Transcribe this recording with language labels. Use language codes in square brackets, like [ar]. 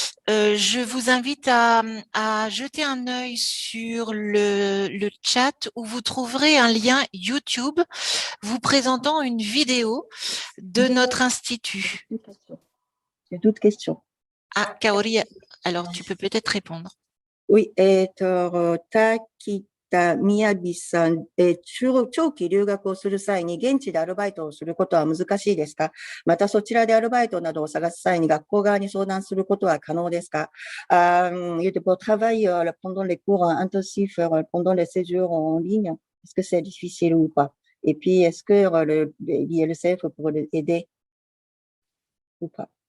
[fr] Je vous invite à jeter un œil sur le chat où vous trouverez un lien YouTube vous présentant une vidéo de notre institut. J'ai d'autres questions. Ah, Kaori, alors tu peux peut-être répondre. [ja] Oui, Taki宮城さん、長期留学をする際に現地でアルバイトをすることは難しいですか？またそちらでアルバイトなどを探す際に学校側に相談することは可能ですか？ [fr] Pour travailler pendant les cours intensifs, pendant les séjours en ligne, est-ce que c'est difficile ou pas? Et puis, est-ce que l'ILCF pourrait aider ou pas?